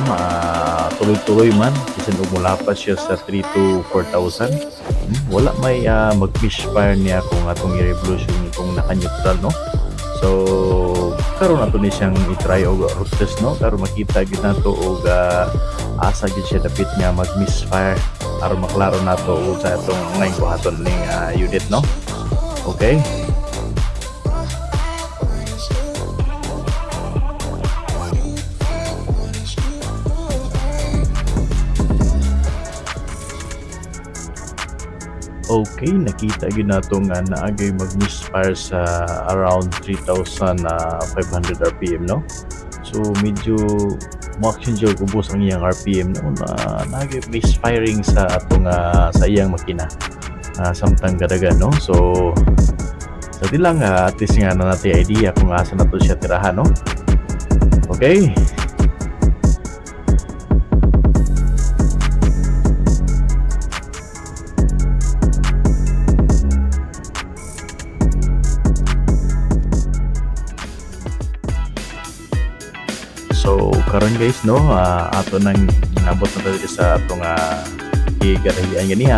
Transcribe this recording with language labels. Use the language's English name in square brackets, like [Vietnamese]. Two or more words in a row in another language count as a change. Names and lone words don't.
[Filipino] Tuloy-tuloy man, kasi mula pa siya sa 3 to 4,000. [Cebuano] Wala may mag-misfire niya kung atong i-revolution kung naka-neutral, no. So, karon ato ni siyang i-try o [English] root test, [Cebuano] no. Karon makita gid nato og asa gid siya dapit nga mag-misfire aron maklaro nato og sa atong ngayon buhaton ning unit, no. Okay. Okay, nakita gyud nato nga naagay mag-misfire sa around 3,500 RPM, no. So medyo mo-action jud ubos ang iyang RPM no, na naagay misfiring sa atong sa iyang makina. Samtang gadagan no. So sa lang at least nga na natin idea kung asa na to siya tirahan no. Okay. So karon guys no, ato nang nabot [Filipino] na tayo [Cebuano] sa atong igarahian ganiha.